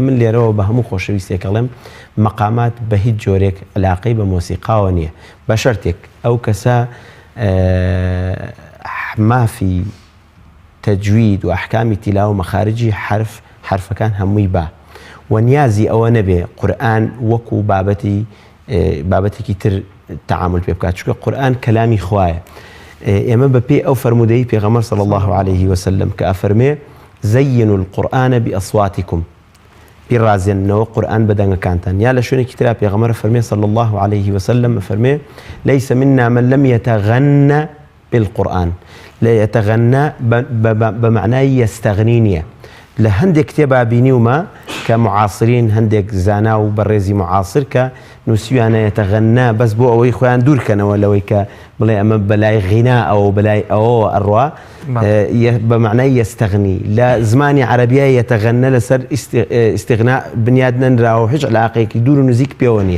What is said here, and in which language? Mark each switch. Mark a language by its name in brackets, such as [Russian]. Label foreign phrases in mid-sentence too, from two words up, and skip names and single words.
[Central Kurdish] من لێرەوە بە هەموو خۆشەویستێکەڵێم مەقامات بە هیچ جۆرێک علاقەی بە مۆسیقاوە نییە، بە شەرتێک ئەو کەسە مافی تەجوید و ئەحکامی تیلاوە مەخارجی حرفەکان هەمووی با و نیازی ئەوە نەبێ قورئان وەکو بابەتێکی تر تعامل پێ بکات، چونکە قورئان کەلامی خوایە. ئێمە بەپێ ئەو فەرمودەی پێغەمبەر صلی الله عليه وسلم کە ئەفەرمێ [Arabic] زينوا القرآن بأصواتكم، [Central Kurdish] بیڕازێننەوە قورئان بە دەنگەکانتان. یا لە شوێنێکی ترا پێغەمبەر فەرمێ [Arabic] صلی الله عليه وسلم [Central Kurdish] فەرمێ [Arabic] ليس منا من لم يتغنى بالقرآن. لا يتغنى بمعنى يستغني نیە. [Central Kurdish] لە هەندێک کتێبا بینیومە کە معاصرین هەندێک زانا و بەڕێزی معاصر کە نووسیویانە يتغنى بەس بۆ ئەوەی خۆیان دوورکەنەوە لەوەی کە بڵێ ئەمە بەلای غینا ئەو بەلای ئەوەوە ئەڕوا بەمعنای يستغني. لە زمانی عەرەبیە يتغنى لەسەر استغنا بنیاد نەنراوە، هیچ علاقەیەکی دوور و نزیک پێوە نییە.